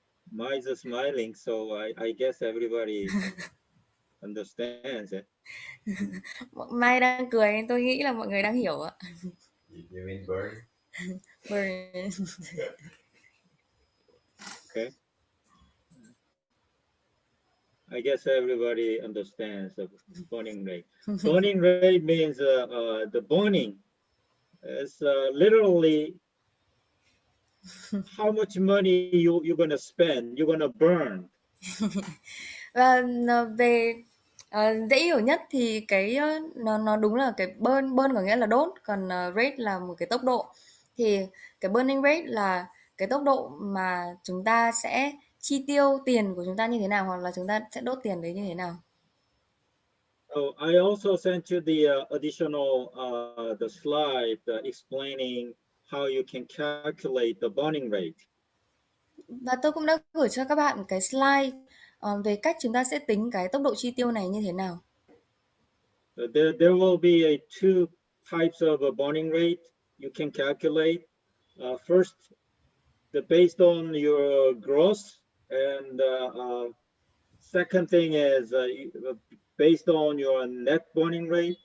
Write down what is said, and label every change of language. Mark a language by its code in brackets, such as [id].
[en] Mine's smiling, so I guess everybody understands it. [vi] Mai đang cười nên tôi nghĩ là mọi người đang hiểu ạ. [en] You mean burn? Burn. Okay. I guess everybody understands the burning rate. Burning rate means the burning is literally how much money you're gonna spend, you're gonna burn. [vi] Và về dễ hiểu nhất thì cái nó đúng là cái burn có nghĩa là đốt, còn rate là một cái tốc độ. Thì cái burning rate là cái tốc độ mà chúng ta sẽ chi tiêu tiền của chúng ta như thế nào, hoặc là chúng ta sẽ đốt tiền đấy như thế nào. [en] So I also sent you the additional the slide explaining how you can calculate the burning rate. [vi] Và tôi cũng đã gửi cho các bạn cái slide về cách chúng ta sẽ tính cái tốc độ chi tiêu này như thế nào. [en] There will be two types of a burning rate you can calculate. First, based on your gross, and second thing is based on your net burning rate.